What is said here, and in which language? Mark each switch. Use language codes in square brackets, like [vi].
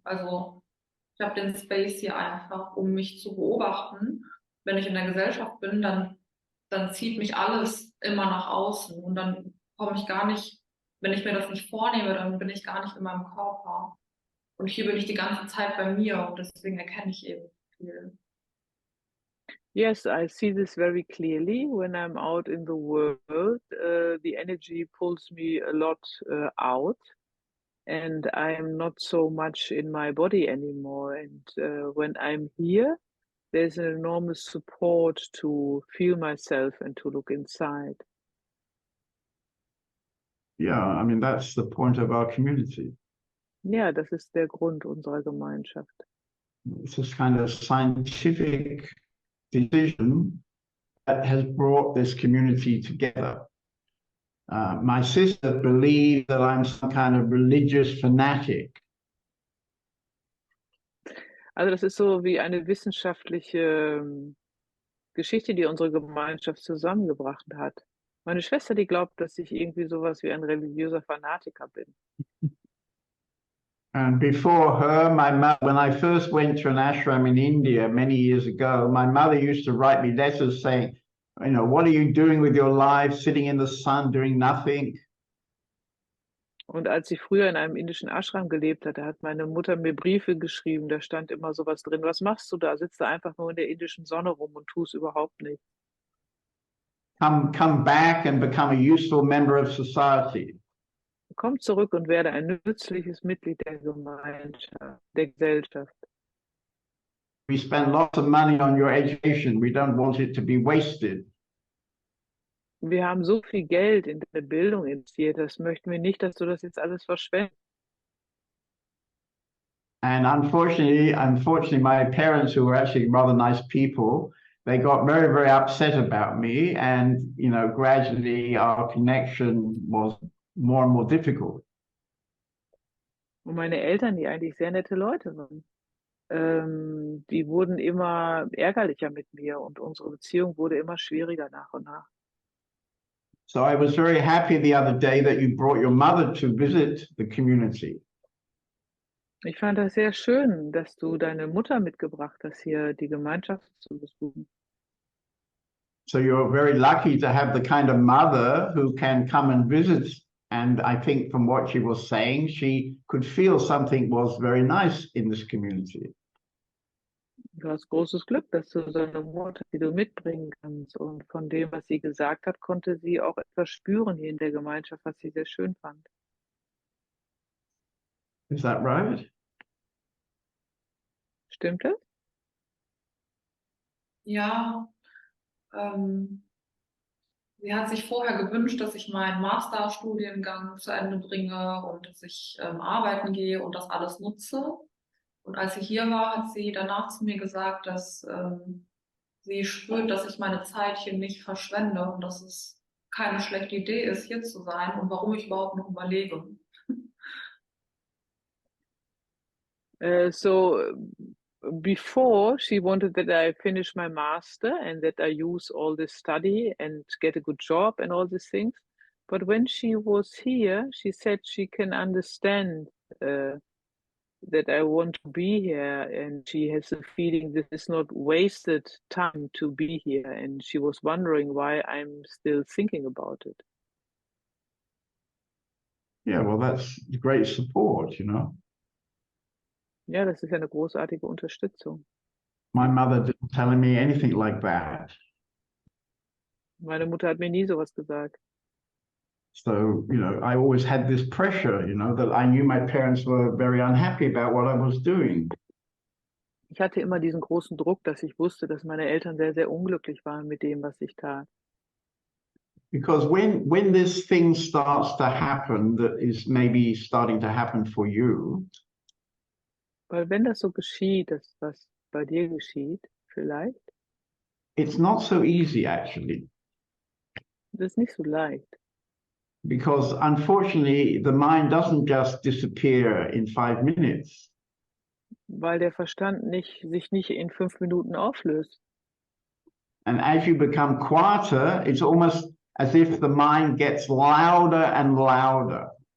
[de] Also ich habe den Space hier einfach, um mich zu beobachten. Wenn ich in der Gesellschaft bin, dann zieht mich alles immer nach außen und dann komme ich gar nicht, wenn ich mir das nicht vornehme, dann bin ich gar nicht in meinem Körper. Und hier bin ich die ganze Zeit bei mir und deswegen erkenne ich eben viel. [en] Yes, I see this very clearly when I'm out in the world. The energy pulls me a lot out, and I'm not so much in my body anymore. And when I'm here, there's an enormous support to feel myself and to look inside. Yeah, I mean, that's the point of our community. [de] Ja, das ist der Grund unserer Gemeinschaft. [en] It's this kind of scientific decision that has brought this community together. My sister believes that I'm some kind of religious fanatic. [de] Also das ist so wie eine wissenschaftliche Geschichte, die unsere Gemeinschaft zusammengebracht hat. Meine Schwester, die glaubt, dass ich irgendwie sowas wie ein religiöser Fanatiker bin. [en] And before her, my mother, when I first went to an ashram in India many years ago, my mother used to write me letters saying, you know, what are you doing with your life, sitting in the sun, doing nothing? [de] Und als ich früher in einem indischen Ashram gelebt hatte, hat meine Mutter mir Briefe geschrieben, da stand immer sowas drin, was machst du da? Sitzt du einfach nur in der indischen Sonne rum und tust überhaupt nichts. [en] Come back and become a useful member of society. [de] Komm zurück und werde ein nützliches Mitglied der Gemeinschaft, der Gesellschaft. [en] We spend lots of money on your education. We don't want it to be wasted. [de] Wir haben so viel Geld in deine Bildung investiert, das möchten wir nicht, dass du das jetzt alles verschwendest. [en] And unfortunately, my parents, who were actually rather nice people, they got very, very upset about me. And, you know, gradually our connection was more and more difficult. [de] Und meine Eltern, die eigentlich sehr nette Leute waren, die wurden immer ärgerlicher mit mir und unsere Beziehung wurde immer schwieriger nach und nach. [en] So I was very happy the other day that you brought your mother to visit the community. [de] Ich fand das sehr schön, dass du deine Mutter mitgebracht hast, hier die Gemeinschaft zu besuchen. [en] So you're very lucky to have the kind of mother who can come and visit And I think from what she was saying, she could feel something was very nice in this community. [de] Du hast großes Glück, dass du so eine Mutter, die du mitbringen kannst. Und von dem, was sie gesagt hat, konnte sie auch etwas spüren hier in der Gemeinschaft, was sie sehr schön fand. [en] Is that right? [de] Stimmt es? Ja, sie hat sich vorher gewünscht, dass ich meinen Masterstudiengang zu Ende bringe und dass ich arbeiten gehe und das alles nutze. Und als sie hier war, hat sie danach zu mir gesagt, dass sie spürt, dass ich meine Zeit hier nicht verschwende und dass es keine schlechte Idee ist, hier zu sein und warum ich überhaupt noch überlebe. [en] So before she wanted that I finish my master and that I use all this study and get a good job and all these things. But when she was here, she said she can understand that I want to be here, and she has a feeling this is not wasted time to be here, and she was wondering why I'm still thinking about it. Yeah, well, that's great support, you know. [de] Ja, das ist ja eine großartige Unterstützung. [en] My mother didn't tell me anything like that. [de] Meine Mutter hat mir nie sowas gesagt. [en] So, you know, I always had this pressure, you know, that I knew my parents were very unhappy about what I was doing. [de] Ich hatte immer diesen großen Druck, dass ich wusste, dass meine Eltern sehr, sehr unglücklich waren mit dem, was ich tat. [en] Because when this thing starts to happen that is maybe starting to happen for you, [de] Weil wenn das so geschieht, das, was bei dir geschieht, vielleicht, [en] it's not so easy actually. [de] das ist nicht so leicht. [en] Because unfortunately, the mind doesn't just disappear in 5 minutes. [de] Weil der Verstand sich nicht in 5 Minuten auflöst. [en] And as you become quieter, it's almost as if the mind gets louder and louder.